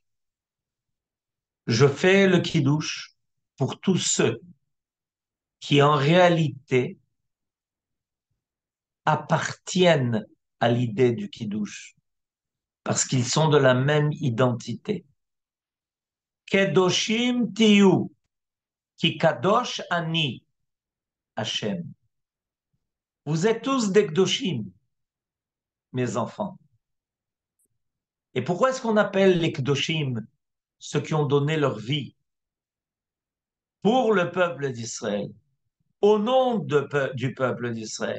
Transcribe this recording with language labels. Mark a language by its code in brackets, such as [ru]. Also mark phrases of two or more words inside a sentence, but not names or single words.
[fr] Je fais le Kiddush pour tous ceux qui en réalité appartiennent à l'idée du Kiddush, parce qu'ils sont de la même identité. [he] קדושים תהיו, כי קדוש אני השם. [fr] Vous êtes tous des Kedoshim, mes enfants. Et pourquoi est-ce qu'on appelle les Kedoshim ceux qui ont donné leur vie pour le peuple d'Israël, au nom du peuple d'Israël?